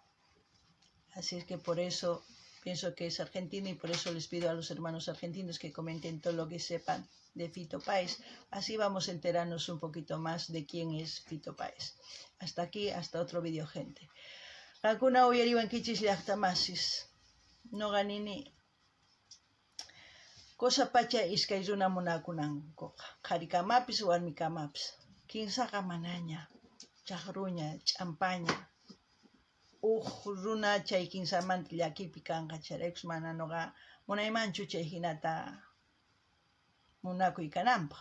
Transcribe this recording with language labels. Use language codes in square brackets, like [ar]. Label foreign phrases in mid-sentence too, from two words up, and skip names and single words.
[es] Así es que por eso pienso que es argentino y por eso les pido a los hermanos argentinos que comenten todo lo que sepan de Fito Páez. Así vamos a enterarnos un poquito más de quién es Fito Páez. Hasta aquí, hasta otro vídeo, gente. [qu] Alguna uyariwan kichis llaqtamasis. No ganini. Cosa pacha iskay runa munakunanku. Qharikamapis warmikamapis. Kinsaqa manaña. Chaqruña, ch'ampaña. Runa chay kinsamanta llakipi kanqa charaykus mana noqa munaymanchu chay hinata munakuy kananpaq.